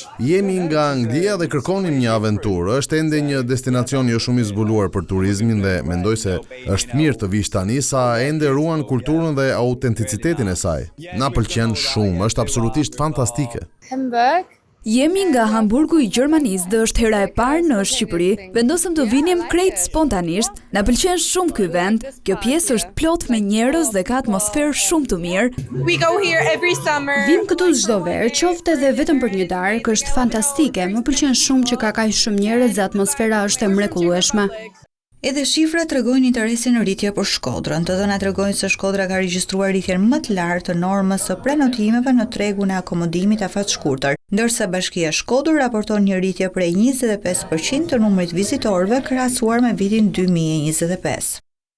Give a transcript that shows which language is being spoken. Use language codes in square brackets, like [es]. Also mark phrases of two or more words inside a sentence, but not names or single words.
[sq] Jemi nga Anglia dhe kërkonim një aventurë. Është ende një destinacion jo shumë i zbuluar për turizmin dhe mendoj se është mirë të vish tani sa ende ruan kulturën dhe autenticitetin e saj. Na pëlqen shumë, është absolutisht fantastike. Hamburg. Jemi nga Hamburgu i Gjermanisë dhe është hera e parë në Shqipëri. Vendosëm të vinim krejt spontanisht. Na pëlqen shumë ky vend. Kjo pjesë është plot me njerëz dhe ka atmosferë shumë të mirë. [en] We go here every summer. [sq] Vim këtu çdo verë, qoftë edhe vetëm për një darkë, është fantastike. Më pëlqen shumë që ka kaq shumë njerëz dhe atmosfera është e mrekullueshme. Edhe shifrat tregojnë interesin në rritje për Shkodrën. Të dhënat tregojnë se Shkodra ka regjistruar rritjen më të lartë të normës së prenotimeve në tregun e akomodimit afatshkurtër, ndërsa Bashkia Shkodër raporton një rritje prej 25% të numrit vizitorëve krahasuar me vitin 2025.